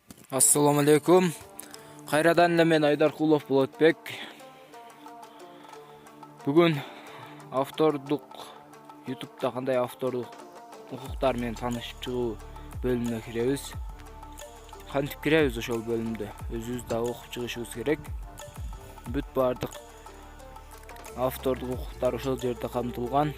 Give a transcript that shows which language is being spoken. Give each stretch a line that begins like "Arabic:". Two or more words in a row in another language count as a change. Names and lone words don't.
Arabic: السلام عليكم.
Kyrgyz: Кайрадан да мен Айдар Кулов Болотбек. Бүгүн автордук YouTube'da кандай автордук укуктар менен таанышып чыгуу бөлүмүнө киребиз. Кантип киребиз ошол бөлүмдө? Өзүбүз да окуп чыгышыбыз керек. Бүт бардык автордук укуктар ошол жерде камтылган.